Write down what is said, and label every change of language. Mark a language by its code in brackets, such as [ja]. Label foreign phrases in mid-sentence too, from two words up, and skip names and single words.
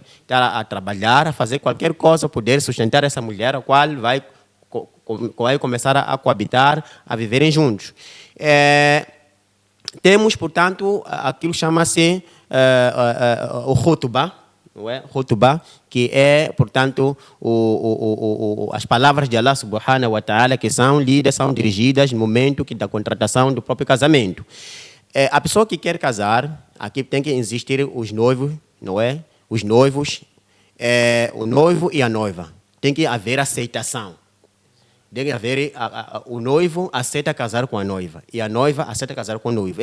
[pt] Estar a trabalhar, a fazer qualquer coisa, poder sustentar essa mulher, a qual vai começar a coabitar, a viverem juntos. Temos, portanto, aquilo que chama-se o khutbah, não é? Khutbah, que é, portanto, as palavras de [ar] الله سبحانه وتعالى [pt] que são lidas, são dirigidas no momento da contratação do próprio casamento. A pessoa que quer casar, aqui tem que existir os noivos, não é? Os noivos, o noivo e a noiva. Tem que haver aceitação. Deve haver, o noivo aceita casar com a noiva e a noiva aceita casar com o noivo.